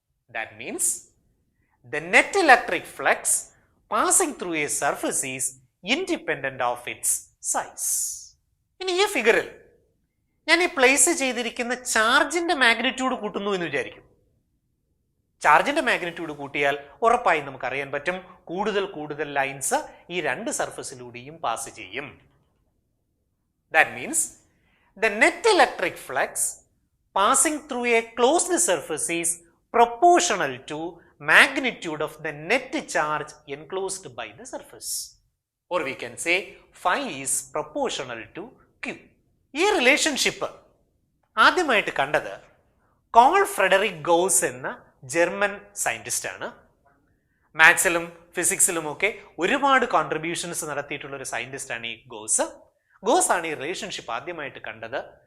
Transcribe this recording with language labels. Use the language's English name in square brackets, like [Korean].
[English] That means the net electric flux passing through a surface is independent of its size. [Malayalam] ഇനി ഈ ഫിഗറിൽ ഞാൻ ഈ പ്ലേസ് ചെയ്തിരിക്കുന്ന ചാർജിന്റെ മാഗ്നിറ്റ്യൂഡ് കൂട്ടുന്നു എന്ന് വിചാരിക്കും. ചാർജിന്റെ മാഗ്നിറ്റ്യൂഡ് കൂട്ടിയാൽ ഉറപ്പായി നമുക്കറിയാൻ പറ്റും കൂടുതൽ ലൈൻസ് ഈ രണ്ട് സർഫസിലൂടെയും പാസ് ചെയ്യും. [English] That means the net electric flux passing through a closed surface is proportional to magnitude of the net charge enclosed by the surface, or we can say phi is proportional to q. [Malayalam] ഈ relationship ആദ്യമായിട്ട് കണ്ടത് call Frederick goes എന്ന German scientist ആണ്. മാത്സിലും ഫിസിക്സിലും ഒക്കെ ഒരുപാട് contributions നടത്തിയിട്ടുള്ള ഒരു scientist ആണ് ഈ ഗോസ് ആണ് ഈ റിലേഷൻഷിപ്പ് ആദ്യമായിട്ട് കണ്ടത്.